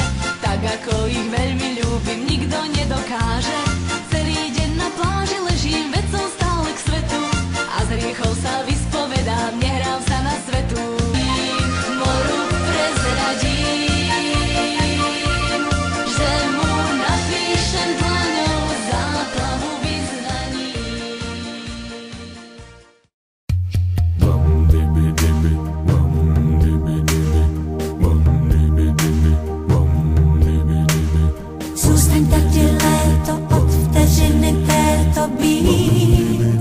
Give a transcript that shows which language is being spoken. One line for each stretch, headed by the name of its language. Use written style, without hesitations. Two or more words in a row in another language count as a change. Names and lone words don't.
Slovak: Tak ako ich veľmi ľúbim, nikto nedokáže. Celý deň na pláži ležím, veď som stále k svetu. A z hriechov sa vyspovedám, nehrám sa na svetu. Moru prezradím, že mu napíšem dlaňou záplavu vyznaní.
Czech: Zůstaň tady léto, od vteřiny této být.